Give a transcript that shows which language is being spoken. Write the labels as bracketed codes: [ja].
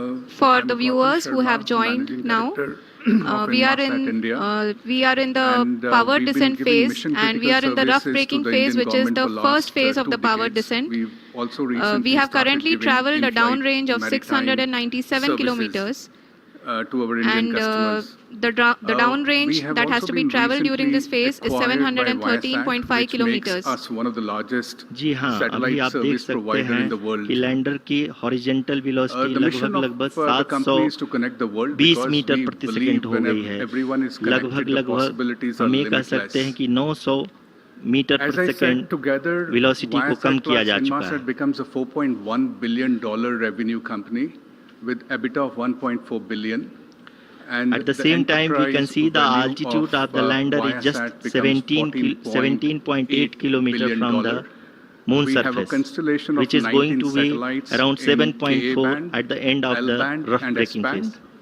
[en] For the viewers who have joined now, we are in the power descent phase, and we are in the rough braking phase, which is the first phase of the power descent. We have currently traveled a downrange of 697 kilometers. And the downrange that has to be traveled during this phase is 713.5 kilometers. One of the largest [hi] जी हाँ, अभी आप देख सकते हैं कि lander की horizontal velocity लगभग 720 metre प्रति सेकंड हो गई है। लगभग हम ये कह सकते हैं कि 900 मीटर प्रति सेकंड वेलोसिटी को कम किया जा चुका है। [en] Inmarsat becomes a $4.1 billion revenue company with EBITDA of 1.4 billion. And at the same time, we can see the altitude of the lander is just 17.8 kilometers from the moon surface, which is going to be around 7.4 at the end of the rough braking phase.